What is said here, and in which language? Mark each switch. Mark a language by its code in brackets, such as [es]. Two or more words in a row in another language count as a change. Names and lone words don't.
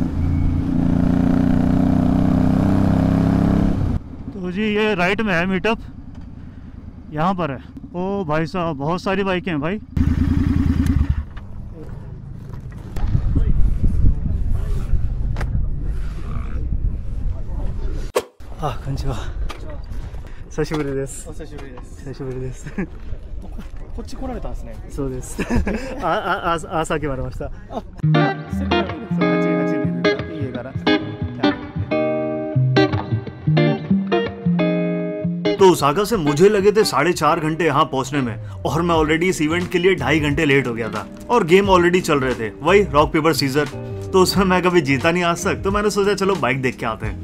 [hi] तो जी ये राइट में है मीटअप, यहाँ पर है। ओ भाई साहब, बहुत सारी बाइकें हैं भाई। [ja] कंचवा 久しぶりです。お久しぶりです。久しぶりです。こっち来られたんですね。そうです。朝決まりました。あ、8人家から。 [hi] तो ओसाका से मुझे लगे थे 4.5 घंटे यहाँ पहुँचने में, और मैं ऑलरेडी इस इवेंट के लिए 2.5 घंटे लेट हो गया था। और गेम ऑलरेडी चल रहे थे, वही [en] rock paper scissors. [hi] तो उसमें मैं कभी जीता नहीं आज तक, तो मैंने सोचा चलो बाइक देख के आते हैं।